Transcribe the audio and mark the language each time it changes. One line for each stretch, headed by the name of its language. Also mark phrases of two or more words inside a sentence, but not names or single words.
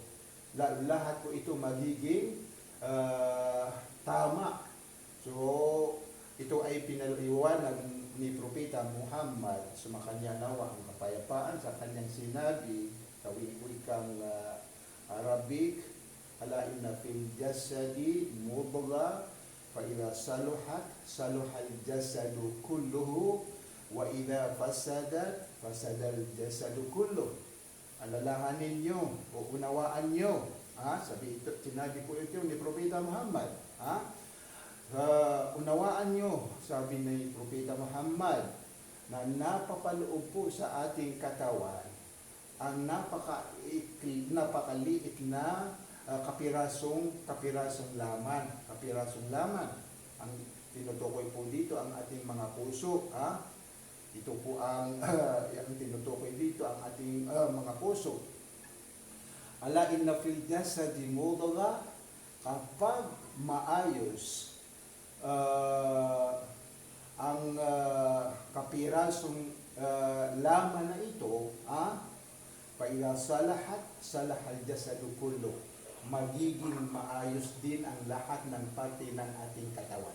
Filipino: Lahat po ito magiging tama. So, ito ay pinaliwanag ni Propeta Muhammad, sumakanya nawa ang kapayapaan sa kanyang sinabi sa wikang Arabic,
Arabic: ألا إن في الجسد مضغة إذا صلحت صلح الجسد كله وإذا فسدت فسد الجسد كله.
Filipino: Alalahanin nyo o unawaan nyo, sinabi po ito ni Propeta Muhammad, unawaan nyo, sabi ni Propeta Muhammad, na napapaloob po sa ating katawan ang napakaliit na kapirasong laman. Ang tinutukoy po dito ang ating mga puso, ito po ang ang tinutukoy dito ang ating mga puso.
Arabic: ألا إن في الجسد مضغة,
Filipino: kapag maayos ang kapirasong laman na ito,
Arabic: فإذا صلح الجسد كله,
Filipino: magiging maayos din ang lahat ng parte ng ating katawan.